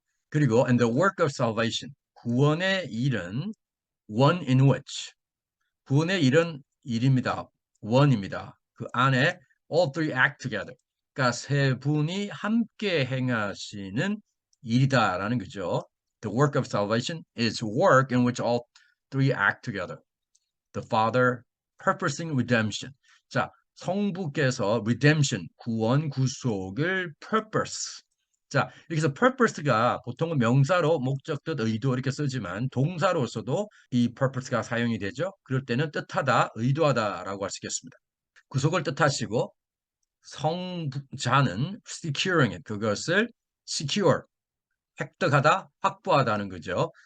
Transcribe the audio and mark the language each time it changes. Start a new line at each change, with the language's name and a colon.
English: 그리고 and the work of salvation, 구원의 일은 one in which, 구원의 일은 일입니다. one입니다. 그 안에 all three act together.
Korean: 그러니까 세 분이 함께 행하시는 일이다라는 거죠.
English: The work of salvation is work in which all three act together. The Father purposing redemption.
Korean: 자, 성부께서 redemption, 구원, 구속을 purpose. 자, 여기서 purpose가 보통은 명사로 목적, 뜻, 의도 이렇게 쓰지만 동사로서도 이 purpose가 사용이 되죠. 그럴 때는 뜻하다, 의도하다라고 할 수 있겠습니다. 구속을 뜻하시고 성자는 securing it, 그것을 secure, 획득하다, 확보하다는 거죠.